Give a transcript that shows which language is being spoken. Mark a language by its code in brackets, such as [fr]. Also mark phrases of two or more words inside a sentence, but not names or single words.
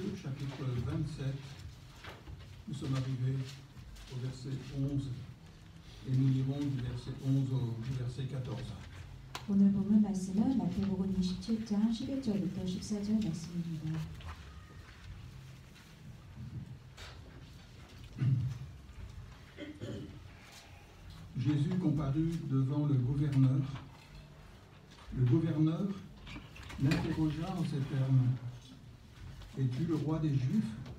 [fr] chapitre 27. Nous sommes arrivés au verset 11 et nous lirons du verset 11 au verset 14. [ko] 오늘 본문 말씀은 마태복음 27장 11절부터 14절 말씀입니다. [fr] Jésus comparut devant le gouverneur. Le gouverneur l'interrogea en ces termes: Es-tu le roi des Juifs?